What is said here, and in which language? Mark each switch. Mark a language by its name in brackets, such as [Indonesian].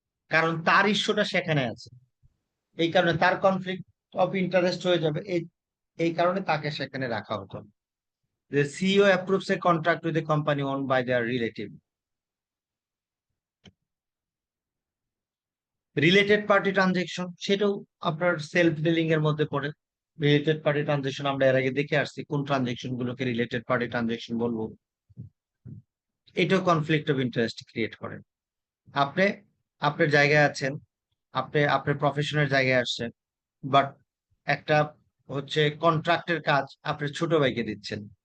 [Bangla] কারণ তার ইস্যুটা সেখানে আছে, এই কারণে তার কনফ্লিক্ট অফ ইন্টারেস্ট হয়ে যাবে, এই এই কারণে তাকে সেখানে রাখা হতো। [English] The CEO approves a contract with a company owned by their relative. [Bangla] Related party transaction, সেটাও আপনার সেলফ ডিলিং এর মধ্যে পড়ে। রিলেটেড পার্টি ট্রানজেকশন আমরা এর আগে দেখে আসছি, কোন ট্রানজেকশন গুলোকে রিলেটেড পার্টি ট্রানজেকশন বলবো। এটাও কনফ্লিক্ট অফ ইন্টারেস্ট ক্রিয়েট করে। আপনি আপনার জায়গায় আছেন, আপনি আপনার প্রফেশনের জায়গায় আসছেন, বাট একটা হচ্ছে কন্ট্রাক্টের কাজ আপনার ছোট ভাইকে দিচ্ছেন,